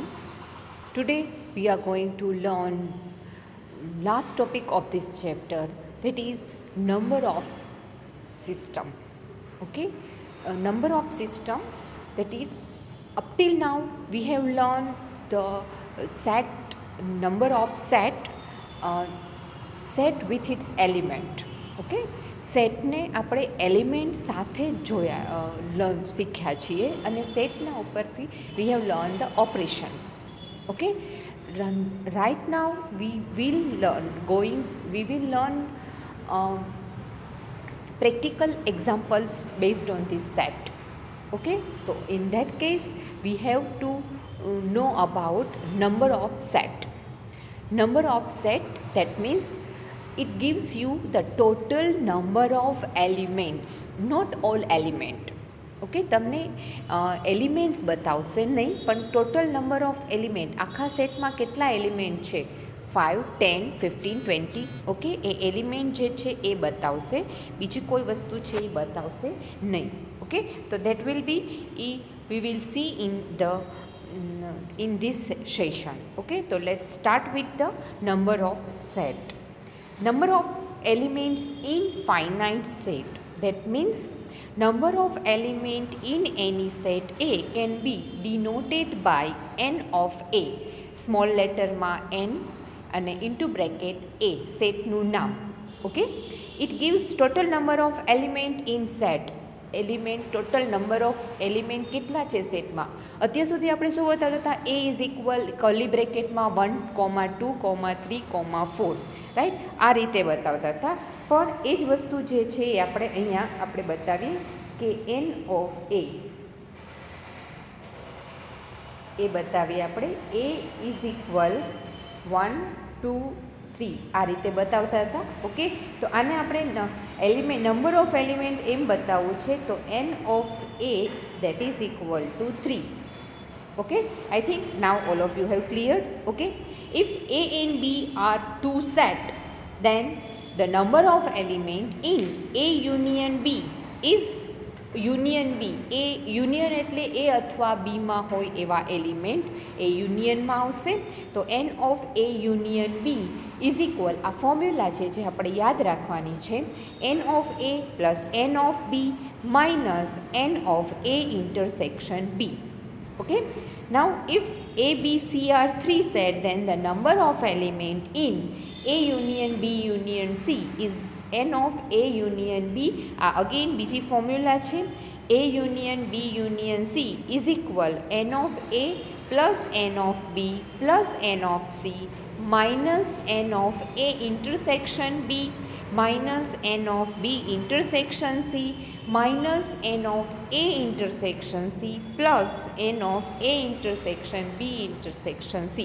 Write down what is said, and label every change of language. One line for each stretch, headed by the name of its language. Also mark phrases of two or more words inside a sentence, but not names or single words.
English: Today we are going to learn last topic of this chapter, that is number of system. Okay, number of system, that is up till now we have learned the set number of uh, set with its element.
Gujarati: ઓકે, સેટને આપણે એલિમેન્ટ સાથે શીખ્યા છીએ અને સેટના ઉપરથી
English: we have learn the operations. Okay, right now we will learn practical examples based on this set. Okay, so in that case we have to know about number of set. Number of set, that means it gives you the total number of elements, not all element.
Gujarati: ઓકે, તમને એલિમેન્ટ્સ બતાવશે નહીં, પણ
English: total number of element,
Gujarati: આખા સેટમાં કેટલા એલિમેન્ટ છે, 5, 10, 15, 20. ઓકે, એ એલિમેન્ટ જે છે એ બતાવશે, બીજી કોઈ વસ્તુ છે એ બતાવશે નહીં.
English: ઓકે, તો that will be we will see in this session. Okay, so let's start with the number of set. Number of elements in finite set, that means number of element in any set A can be denoted by n of A, small letter માં n અને into bracket A,
Gujarati: સેટનું નામ.
English: ઓકે, it gives total number of element in set. element, total number of element
Gujarati: કેટલા છે સેટમાં. અત્યાર સુધી આપણે શું બતાવતા હતા,
English: A is equal
Gujarati: કર્લી બ્રેકેટમાં 1, 2, 3, 4, રાઈટ, આ રીતે બતાવતા હતા. પણ એ જ વસ્તુ જે છે એ અહીંયા આપણે બતાવીએ કે
English: n of A
Gujarati: બતાવીએ આપણે,
English: A is equal
Gujarati: 1, 2, 3 આ રીતે બતાવતા હતા. ઓકે, તો આને આપણે
English: number of element
Gujarati: એમ બતાવવું છે, તો
English: n of A that is equal to
Gujarati: 3.
English: Okay, I think now all of you have cleared. Okay, if A and B are two set, then the number of element in A union B is union B.
Gujarati: એ યુનિયન એટલે એ અથવા બીમાં હોય એવા એલિમેન્ટ એ યુનિયનમાં આવશે. તો
English: n of A union B is equal,
Gujarati: આ ફોર્મ્યુલા છે જે આપણે યાદ રાખવાની છે,
English: n of A plus n of B minus n of A intersection B. ઓકે, now if A, B, C are 3 set, then the number of element in A union B union C is n of A union B.
Gujarati: આ અગેન બીજી ફોર્મ્યુલા છે,
English: A union B union C is equal n of A plus n of B plus n of C minus n of A intersection B minus n of B intersection C minus n of A intersection C plus n of A intersection B intersection C.